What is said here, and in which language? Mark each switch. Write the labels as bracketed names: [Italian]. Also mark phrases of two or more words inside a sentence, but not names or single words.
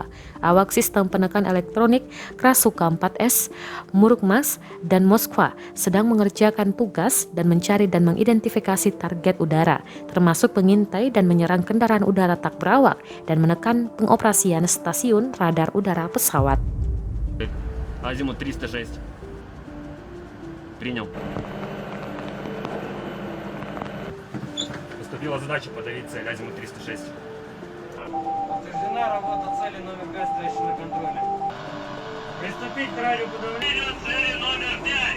[Indonesian] Awak sistem penekan elektronik Krasuka 4S, Murmansk, dan Moskwa sedang mengerjakan tugas dan mencari dan mengidentifikasi target udara, termasuk mengintai dan menyerang kendaraan udara tak berawak dan menekan pengoperasian stasiun radar udara pesawat. [Russian] Азимут 306. Принял. Поступила задача подавить цель. Азимут 306. Подтверждена работа цели номер 5, стоящей на контроле. Приступить к радиоподавлению цели номер 5.